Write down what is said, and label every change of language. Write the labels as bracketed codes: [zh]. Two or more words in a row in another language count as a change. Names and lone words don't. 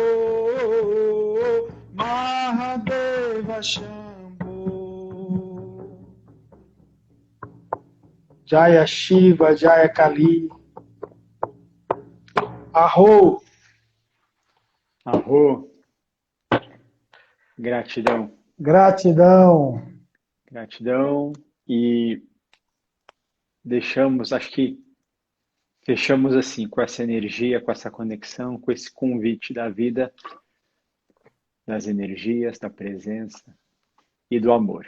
[sa] Mahadeva Shambho. Jaya Shiva, Jaya Kali. Arro. Arro. [pt] Gratidão. Gratidão. Gratidão. E acho que fechamos assim, com essa energia, com essa conexão, com esse convite da vida, das energias, da presença e do amor.